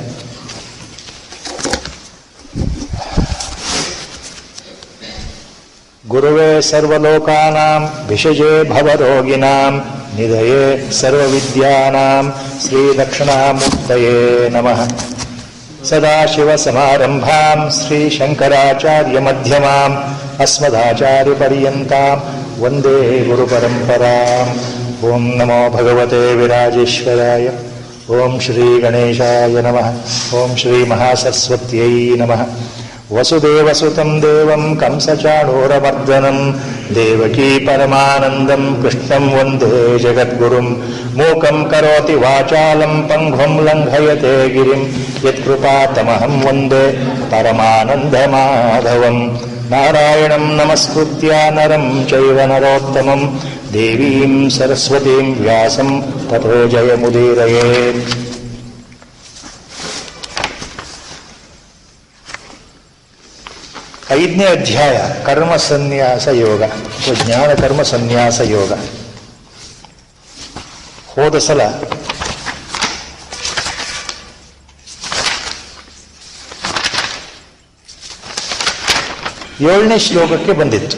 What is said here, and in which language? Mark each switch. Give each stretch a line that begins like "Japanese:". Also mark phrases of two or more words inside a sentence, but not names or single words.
Sanskrit: ಗುರುವೇ ಸರ್ವಲೋಕಾನಾಂ ವಿಷಜೇ ಭವರೋಗಿಣಾಂ ನಿಧಯೇ ಸರ್ವವಿದ್ಯಾನಾಂ ಶ್ರೀದಕ್ಷಿಣಾಮೂರ್ತಯೇ ನಮಃ. ಸದಾಶಿವಸಮಾರಂಭಾಂ ಶ್ರೀಶಂಕರಾಚಾರ್ಯಮಧ್ಯಮಾಂ ಅಸ್ಮದಾಚಾರ್ಯಪರ್ಯಂತಾಂ ವಂದೇ ಗುರುಪರಂಪರಾಂ. ಓಂ ನಮೋ ಭಗವತೆ ವಿರಾಜೇಶ್ವರಾಯ. ಓಂ ಶ್ರೀ ಗಣೇಶಾಯ ನಮಃ. ಓಂ ಶ್ರೀ ಮಹಾಸರಸ್ವತ್ಯೈ ನಮಃ. ವಸುದೇವಸುತಂ ದೇವಂ ಕಂಸಚಾಣೂರಮರ್ದನಂ ದೇವಕೀ ಪರಮಾನಂದಂ ಕೃಷ್ಣಂ ವಂದೇ ಜಗದ್ಗುರುಂ. ಮೂಕಂ ಕರೋತಿ ವಾಚಾಲಂ ಪಂಗ್ವಂ ಲಂಘಯತೆ ಗಿರಿಂ ಯತ್ಕೃಪಾತಮಹಂ ವಂದೇ ಪರಮಾನಂದಮಾಧವಂ. ನಾರಾಯಣಂ ನಮಸ್ಕೃತ್ಯ ನರಂ ಚೈವ ನರೋತ್ತಮಂ ದೇವೀಂ ಸರಸ್ವತೀಂ ವ್ಯಾಸಂ ತಥೋ ಜಯಮುದೀರಯೇತ್.
Kannada: ಐದನೇ ಅಧ್ಯಾಯ ಕರ್ಮ ಸನ್ಯಾಸ ಯೋಗ, ಜ್ಞಾನ ಕರ್ಮ ಸನ್ಯಾಸ ಯೋಗ. ಹೋದ ಸಲ ಏಳನೇ ಶ್ಲೋಕಕ್ಕೆ ಬಂದಿತ್ತು.